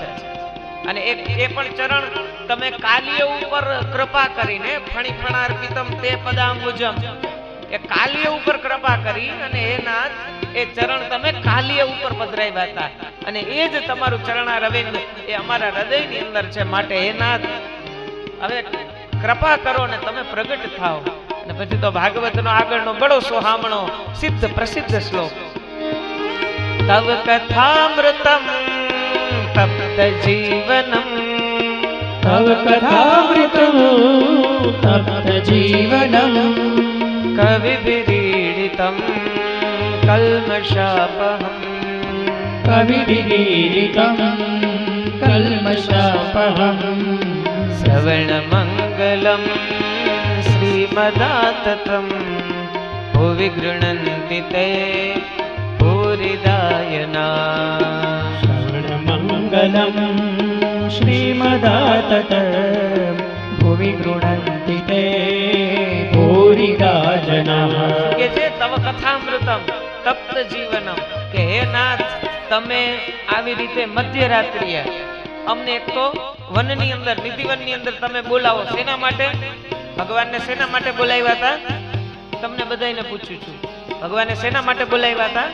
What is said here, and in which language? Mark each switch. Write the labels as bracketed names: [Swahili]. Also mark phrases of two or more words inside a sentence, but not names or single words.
[Gujarati] અને એ પણ ચરણ તમે કાલિય ઉપર કૃપા કરીને [Sanskrit] ફણીફણાર્પિતમ તે પદામ્બુજમ, [Gujarati] એ કાલિય ઉપર કૃપા કરી અને હે નાથ એ ચરણ તમે કાલિય ઉપર પધરાવ્યા હતા, અને એ જ તમારું ચરણારવિંદ એ અમારા હૃદયની અંદર છે. માટે હે નાથ હવે કૃપા કરો ને તમે પ્રગટ થાઓ. અને પછી તો ભાગવતનો આગળનો બડો સોહામણો સિદ્ધ પ્રસિદ્ધ શ્લોક, [Sanskrit] તવ કથામૃતમ તપ્ત જીવનમ, तव कथामृतं तप्त जीवनम्, कवि विरीडितं कल्मषापहम्, कविविरीडितं कल्मषापहम्, श्रवणमङ्गलं श्रीमदाततं भुवि गृह्णन्ति ते भूरिदायना. श्रवणमङ्गलं श्रीमदातत भुवि गृह्णन्ति ते भूरिदा जनाः. [Gujarati] કે છે [Sanskrit] તવ કથામૃતમ તપ્ત જીવનમ, [Gujarati] કે હે નાથ તમે આવી રીતે મધ્યરાત્રિએ અમને એક તો વનની અંદર નિધિવનની અંદર તમે બોલાવો. શેના માટે? ભગવાનને શેના માટે બોલાવ્યા હતા? તમને બધાને પૂછું છું, ભગવાને શેના માટે બોલાવ્યા હતા?